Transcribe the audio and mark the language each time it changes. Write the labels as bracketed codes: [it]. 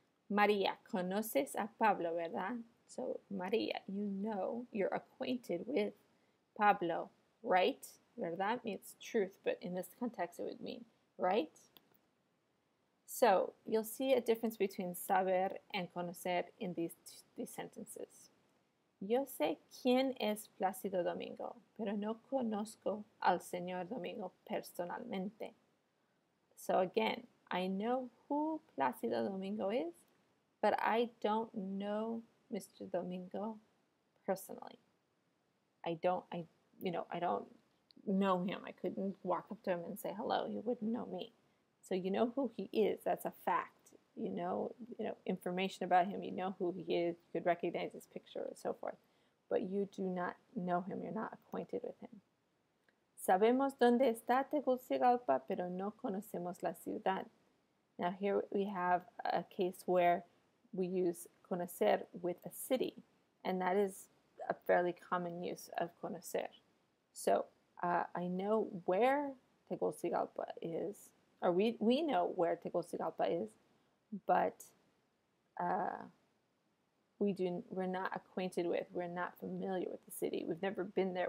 [es] María, conoces a Pablo, ¿verdad? [en] So María, you know, you're acquainted with Pablo, right? ¿Verdad means truth, but in this context it would mean right. So you'll see a difference between saber and conocer in these sentences. [es] Yo sé quién es Plácido Domingo, pero no conozco al señor Domingo personalmente. [en] So again, I know who Plácido Domingo is, but I don't know Mr. Domingo personally. I don't know him. I couldn't walk up to him and say hello. He wouldn't know me. So you know who he is. That's a fact. You know information about him. You know who he is. You could recognize his picture and so forth. But you do not know him. You're not acquainted with him. [es] Sabemos dónde está Tegucigalpa, pero no conocemos la ciudad. [en] Now here we have a case where we use conocer with a city, and that is a fairly common use of conocer. So I know where Tegucigalpa is, or we know where Tegucigalpa is, but we're not acquainted with, we're not familiar with the city. We've never been there.